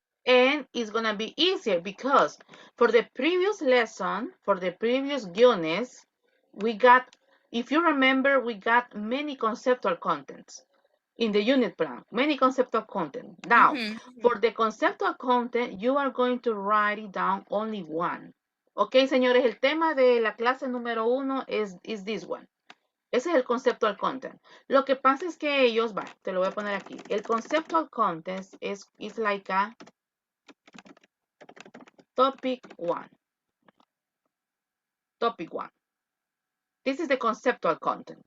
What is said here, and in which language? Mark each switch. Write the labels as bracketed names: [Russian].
[English] And it's gonna be easier because for the previous lesson, for the previous guiones, we got, if you remember, we got many conceptual contents in the unit plan, many conceptual content. Now, for the conceptual content, you are going to write it down only one. [Spanish] Ok, señores, el tema de la clase número 1 [English] is this one. [Spanish] Ese es el conceptual content. Lo que pasa es que ellos, va, te lo voy a poner aquí. [English] El conceptual content is like a topic 1. Topic 1. This is the conceptual content.